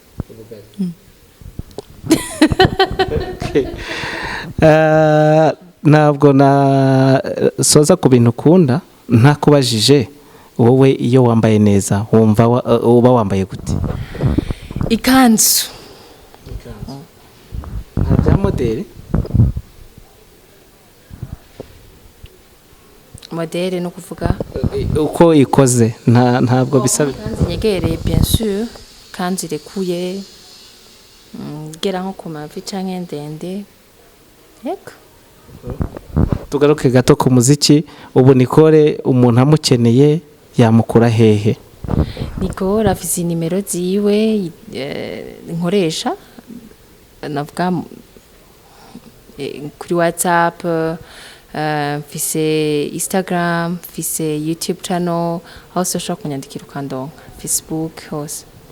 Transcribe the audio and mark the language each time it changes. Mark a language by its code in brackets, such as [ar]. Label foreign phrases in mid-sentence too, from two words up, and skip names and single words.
[rw] Ntabwo soza ku bintu ukunda ntakubajije wowe iyo wambaye neza wumva uba wambaye gute? [rn] Ikanzu. Nta modeli? Modeli no kuvuga uko ikoze ntabwo bisaba. Kanzi nyegereye [fr] bien sûr, [rn] kanzi rekuye gera nko ku mavi canke ndende. Yego. Tugaruke gato ku muziki. Ubu Nicole umuntu amukeneye yamukura hehe? Nicole afise nimero ziwe nkoresha, navuga kuri WhatsApp, mfise Instagram, mfise YouTube channel, hose ushobora kunyandikira ukandonka, Facebook hose.